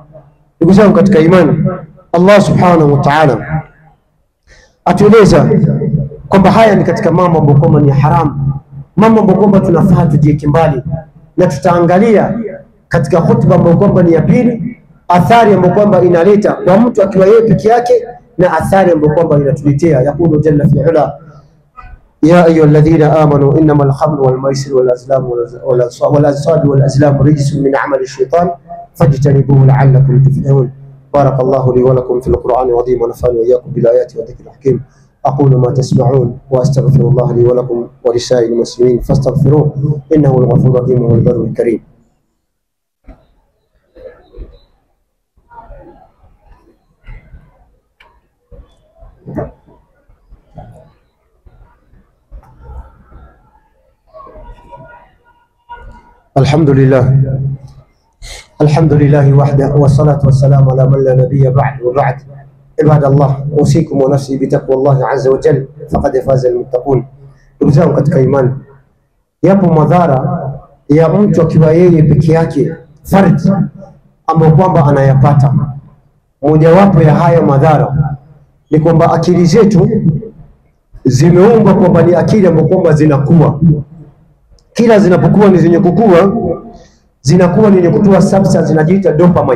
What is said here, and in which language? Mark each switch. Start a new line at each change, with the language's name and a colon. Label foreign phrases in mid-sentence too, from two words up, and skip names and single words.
Swahili: Ndugu zangu katika imani, Allah
Arabic: سبحانه وتعالى
Swahili: atueleza kwamba haya ni katika mambo ambayo kwamba ni haramu, mambo ambayo kwamba tunafaa tujieke mbali. Na tutaangalia katika hutuba ambayo kwamba ni ya pili, athari ambayo kwamba inaleta kwa mtu akiwa yeye peke yake, na athari ambayo kwamba inatuletea.
Arabic: يقول جل في علا يا أيها الذين آمنوا إنما الخمر والميسر والأزلام والأنصاب والأزلام رجس من عمل الشيطان فاجتنبوه لعلكم تفلحون. بارك الله لي ولكم في القرآن العظيم ونفعني وإياكم بالآيات والذكر الحكيم. أقول ما تسمعون وأستغفر الله لي ولكم ولسائر المسلمين فاستغفروه إنه الغفور الرحيم والبر الكريم. الحمد لله، الحمد لله وحده والصلاة والسلام على من لا نبي بعد. وبعد، عباد الله، أوصيكم ونفسي بتقوى الله عز وجل فقد فاز المتقون.
Swahili: Ndugu zangu katika imani, yapo madhara ya mtu akiwa yeye peke yake farji ambayo kwamba anayapata. Mojawapo ya haya madhara ni kwamba akili zetu zimeumbwa kwamba ni akili ambayo kwamba zinakuwa, kila zinapokuwa ni zenye kukua, zinakuwa ni kutoa substance zinajiita dopamine.